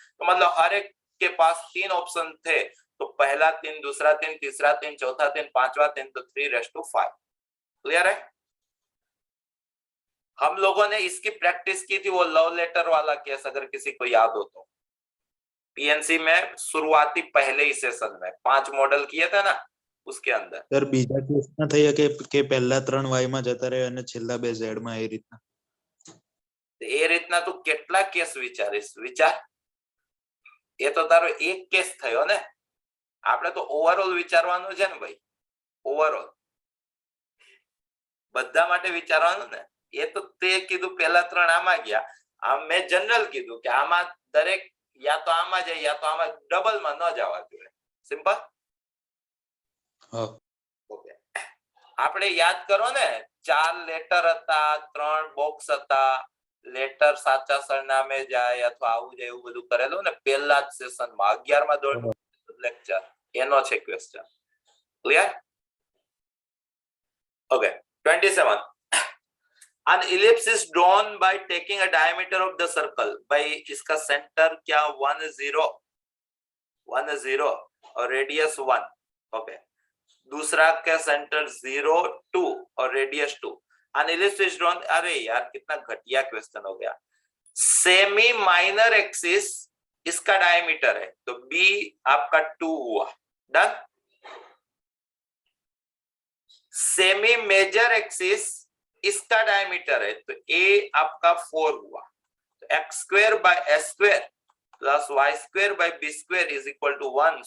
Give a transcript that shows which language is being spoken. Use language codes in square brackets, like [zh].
[hi] तो मतलब हर एक के पास 3 ऑप्शन थे, तो पहला 3, दूसरा 3, तीसरा 3, चौथा 3, पांचवा 3, तो 3:5। क्लियर है? हम लोगों ने इसकी प्रैक्टिस की थी, वो लव लेटर वाला केस, अगर किसी को याद हो तो। पीएनसी में शुरुआती पहले ही सेशन में 5 मॉडल किए थे ना, उसके अंदर। [gu] સર બીજા કેસમાં થઈ કે પહેલા 3 વાય માં જતા રહે અને છેલ્લા 2 ઝેડ માં, એ રીતના એ રીતના તું કેટલા કેસ વિચારીશ? વિચાર, એ તો તારો એક કેસ થયો ને. આપણે તો ઓવરઓલ વિચારવાનું છે ને ભાઈ, ઓવરઓલ બધા માટે વિચારવાનું ને. એ તો તે કીધું પહેલા 3 આમાં ગયા, આમ મેં જનરલ કીધું કે આમાં દરેક યા તો આમાં જાય યા તો આમાં ડબલમાં ન જવા જોઈએ. સિમ્પલ. ઓકે, આપણે યાદ કરો ને, 4 લેટર હતા, 3 બોક્સ હતા, લેટર સાચા સરનામે જાય અથવા આવું જાય એવું બધું કરેલું ને પહેલા જ સેશનમાં 11મા ધોરણ લેક્ચર, એનો છે question. Clear? Okay, 27. [en] An ellipse is drawn by taking a diameter of the circle by [hi] इसका सेंटर क्या 1 0 और रेडियस 1. ओके, दूसरा का सेंटर 0 2 और radius 2. [en] An ellipse is drawn, [hi] अरे यार कितना घटिया क्वेश्चन हो गया. सेमी माइनर एक्सिस इसका डायमीटर है, तो बी आपका 2 हुआ. डन. सेमी मेजर एक्सिस इसका डायमीटर है, तो ए आपका 4 हुआ. [en] तो x² by s² plus y² by b² is equal to 1.